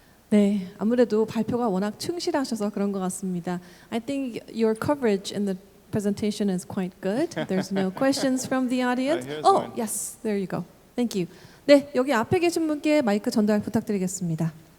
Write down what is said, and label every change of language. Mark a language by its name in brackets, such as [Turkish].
[Korean] 네, 아무래도 발표가 워낙 충실하셔서 그런 것 같습니다. [English] I think your coverage in the presentation is quite good. There's no questions from the audience. Oh, yes, there you go. Thank you. [Korean] 네, 여기 앞에 계신 분께 마이크 전달 부탁드리겠습니다.